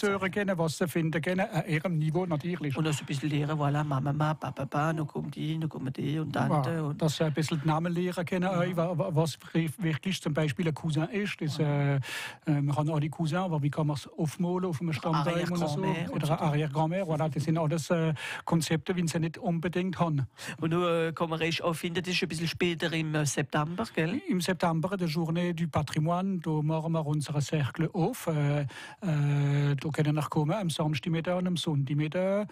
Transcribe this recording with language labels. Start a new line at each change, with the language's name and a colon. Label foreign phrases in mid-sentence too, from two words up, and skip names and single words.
German: hören können, was sie finden können, an ihrem Niveau natürlich. und also ein bisschen lernen, voilà, Mama, Papa, noch kommt die, noch kommen die und Tante. Ja, Und dass sie ein bisschen die Namen lernen können, was wirklich zum Beispiel ein Cousin ist. Das, man kann alle Cousins, aber wie kann man es aufmalen auf einem Stammbaum oder so?
French: Arrière-Grand-mère
German: Oder eine
French: Arrière-Grand-mère.
German: Voilà, das sind alles Konzepte, wie sie nicht unbedingt haben. Und nun kann man recht auch finden, das ist ein bisschen später im September, gell? Im September, der Journée du Patrimoine, da machen wir unseren Cercle auf. Da können wir kommen am Samstagmittag und am Sonntagmittag.